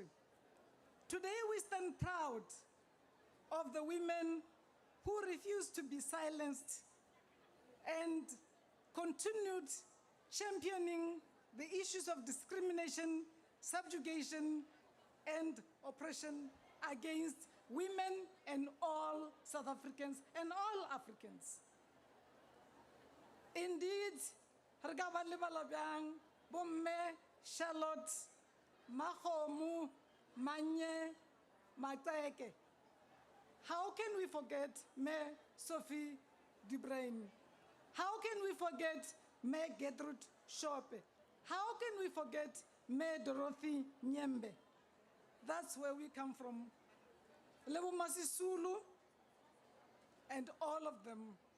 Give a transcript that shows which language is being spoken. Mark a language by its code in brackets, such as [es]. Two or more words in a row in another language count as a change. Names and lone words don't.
[en] Today we stand proud of the women who refused to be silenced and continued championing the issues of discrimination, subjugation, and oppression against women and all South Africans and all Africans. Indeed, [nso] re ka ba lebala bjang bomme Charlotte, Makgomo, Manye, Mateke. [en] How can we forget Mayor Sophie de Bruyn? How can we forget Mayor Gertrude Shope? How can we forget Mayor Dorothy Nyembe? That's where we come from. Lebo Masisulu and all of them.